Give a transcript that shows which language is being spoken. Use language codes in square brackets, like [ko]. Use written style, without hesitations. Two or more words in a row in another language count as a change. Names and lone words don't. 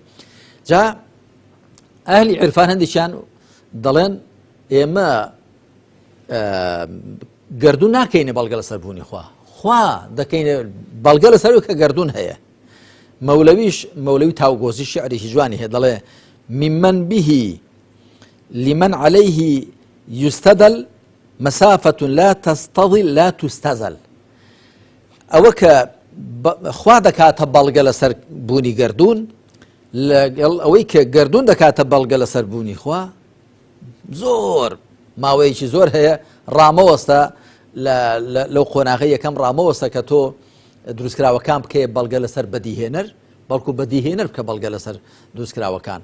[ckb] جا ئەهلی عیرفان هەندێکیان دەڵێن ئێمە گەردوون ناکەینە بەڵگە لەسەر بوونی خوا دەکەینە بەڵگە لەسەر کە گەردوون هەیە. مەولەوی تاوگۆزی شعرێکی جوانی هەیە دەڵێ [ar] ممن به لمن عليه يستدل مسافة لا تستظل لا تستزل. [ckb] ئەوە کە خوا دەکاتە بەڵگە لەسەر بوونی گەردوون لەگەڵ ئەوەی کە گەردوون دەکاتە بەڵگە لەسەر بوونی خوا زۆر ماوەیەکی زۆر هەیە. ڕامەوەستە لەو قۆناغی یەکەم ڕامەوەستە کە تۆ دروستکراوەکان بکەیە بەڵگە لەسەر بەدیهێنەر، بەڵکو بەدیهێنەر بکە بەڵگە لەسەر دروستکراوەکان.